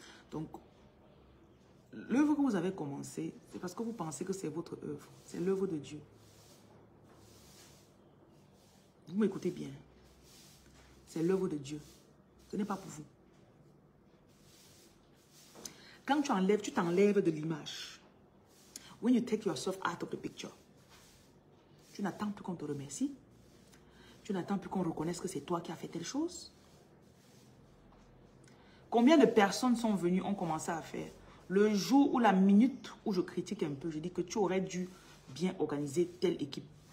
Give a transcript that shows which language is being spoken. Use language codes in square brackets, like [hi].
[fr] Donc, l'œuvre que vous avez commencée, c'est parce que vous pensez que c'est votre œuvre. C'est l'œuvre de Dieu. Vous m'écoutez bien. C'est l'œuvre de Dieu. Ce n'est pas pour vous. Quand tu t'enlèves de l'image. [en] When you take yourself out of the picture. [fr] Tu n'attends plus qu'on te remercie. Tu n'attends plus qu'on reconnaisse que c'est toi qui as fait telle chose. Combien de personnes sont venues, ont commencé à faire? Le jour ou la minute où je critique un peu, je dis que tu aurais dû bien organiser telle équipe.